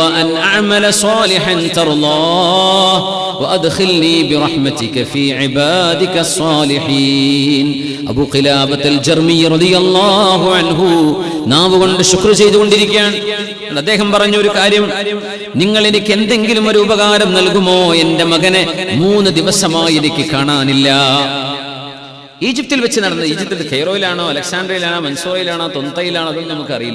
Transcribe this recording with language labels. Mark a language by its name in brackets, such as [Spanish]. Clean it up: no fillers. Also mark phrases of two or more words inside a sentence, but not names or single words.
[Arabic] وأن أعمل صالحا ترضاه وأدخلني برحمتك في عبادك الصالحين. [Malayalam] അബൂ ഖിലാബത്തുൽ ജർമി [Arabic] رضي الله عنه [Malayalam] നാവ് കൊണ്ട് ശുക്ർ ചെയ്തുകൊണ്ടിരിക്കുകയാണ്. അദ്ദേഹം പറഞ്ഞ ഒരു കാര്യം, നിങ്ങൾ എനിക്ക് എന്തെങ്കിലും ഒരു ഉപകാരം നൽകുമോ? എന്റെ മകനെ 3 ദിവസമായി എനിക്ക് കാണാനില്ല. ഈജിപ്തിൽ വെച്ച് നടന്നത്, ഈജിപ്തിൽ കെയ്റോയിലാണോ അലക്സാണ്ട്രിയയിലാണോ മൻസൂറയിലാണോ തൊന്തയിലാണോ അതൊന്നും നമുക്കറിയില്ല.